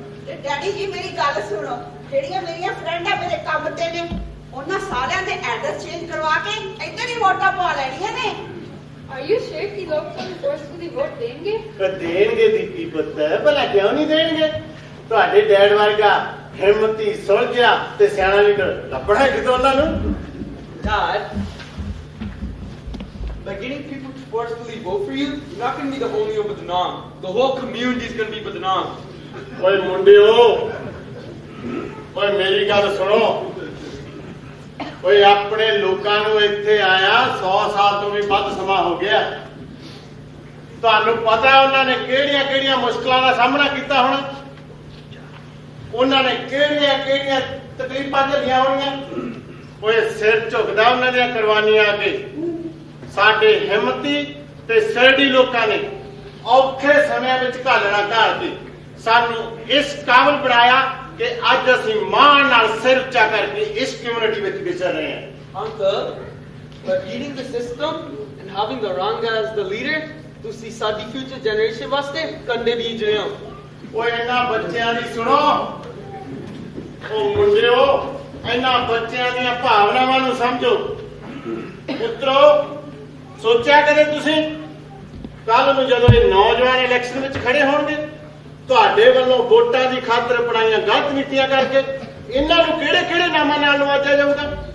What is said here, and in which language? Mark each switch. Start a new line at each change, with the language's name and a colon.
Punjabi: ਤੇ ਡੈਡੀ ਜੀ ਮੇਰੀ ਗੱਲ ਸੁਣੋ, ਜਿਹੜੀਆਂ ਮੇਰੀਆਂ ਫਰੈਂਡਾਂ ਮੇਰੇ ਕੰਮ ਤੇ ਨੇ, ਉਹਨਾਂ ਸਾਰਿਆਂ ਦੇ ਐਡਰੈਸ ਚੇਂਜ ਕਰਵਾ ਕੇ ਇੱਧਰ ਹੀ ਵੋਟਾਂ ਪਵਾ ਲੈਣੀਆਂ ਨੇ।
English: Are you sure
Punjabi: ਕਿ ਲੋਕ ਤੁਹਾਨੂੰ ਫੋਰਸਫੁਲੀ ਵੋਟ ਦੇਣਗੇ? ਦੇਣਗੇ ਦੀਪੀ ਪੁੱਤ, ਭਲਾ ਕਿਉਂ ਨਹੀਂ ਦੇਣਗੇ? ਤੁਹਾਡੇ ਡੈਡ ਵਰਗਾ ਹਿੰਮਤੀ, ਸੁਲਝਿਆ ਤੇ ਸਿਆਣਾ ਲੀਡਰ ਲੱਭਣਾ ਕਿਤੋਂ ਉਹਨਾਂ ਨੂੰ।
English: Dad, by getting people to forcefully vote for you, you're not going to be the only one Badnaam. The whole community is going to be Badnaam.
Punjabi: ਓਏ ਮੁੰਡਿਓ, ਓਏ ਮੇਰੀ ਗੱਲ ਸੁਣੋ। ਓਏ ਆਪਣੇ ਲੋਕਾਂ ਨੂੰ ਇੱਥੇ ਆਇਆ 100 ਸਾਲ ਤੋਂ ਵੀ ਵੱਧ ਸਮਾਂ ਹੋ ਗਿਆ। ਤੁਹਾਨੂੰ ਪਤਾ ਉਹਨਾਂ ਨੇ ਕਿਹੜੀਆਂ ਮੁਸ਼ਕਲਾਂ ਦਾ ਸਾਹਮਣਾ ਕੀਤਾ ਹੋਣਾ, ਉਹਨਾਂ ਨੇ ਕਿਹੜੀਆਂ ਤਕਲੀਫਾਂ ਝੱਲੀਆਂ ਹੋਣੀਆਂ। ਓਏ ਸਿਰ ਝੁਕਦਾ ਉਹਨਾਂ ਦੀਆਂ ਕੁਰਬਾਨੀਆਂ ਅੱਗੇ। ਸਾਡੇ ਹਿੰਮਤੀ ਤੇ ਸਿਰੜੀ ਲੋਕਾਂ ਨੇ ਔਖੇ ਸਮਿਆਂ ਵਿੱਚ ਘਾਲਣਾ ਘਾਲ ਕੇ ਸਾਨੂੰ ਇਸ ਕਾਬਲ ਬਣਾਇਆ ਕਿ ਅੱਜ ਅਸੀਂ ਮਾਣ ਨਾਲ ਸਿਰ ਉੱਚਾ ਕਰਕੇ ਇਸ ਕਮਿਊਨਿਟੀ ਵਿੱਚ ਵਿਚਰ ਰਹੇ ਹਾਂ।
English: Uncle, by beating the system and having the Ranga as the leader,
Punjabi: ਤੁਸੀਂ ਸਾਡੀ future generation ਵਾਸਤੇ ਕੰਡੇ ਬੀਜ ਰਹੇ ਹੋ। ਓਏ ਇਹਨਾਂ ਬੱਚਿਆਂ ਦੀ ਸੁਣੋ, ਉਹ ਮੁੰਡਿਓ, ਇਹਨਾਂ ਬੱਚਿਆਂ ਦੀਆਂ ਭਾਵਨਾਵਾਂ ਨੂੰ ਸਮਝੋ। ਪੁੱਤਰੋ, ਸੋਚਿਆ ਕਦੇ ਤੁਸੀਂ ਕੱਲ ਨੂੰ ਜਦੋਂ ਇਹ ਨੌਜਵਾਨ ਇਲੈਕਸ਼ਨ ਵਿੱਚ ਖੜੇ ਹੋਣਗੇ, ਤੁਹਾਡੇ ਵੱਲੋਂ ਵੋਟਾਂ ਦੀ ਖਾਤਰ ਬਣਾਈਆਂ ਗਲਤ ਨੀਤੀਆਂ ਕਰਕੇ ਇਹਨਾਂ ਨੂੰ ਕਿਹੜੇ ਨਾਮਾਂ ਨਾਲ ਨਵਾਜਿਆ ਜਾਊਗਾ?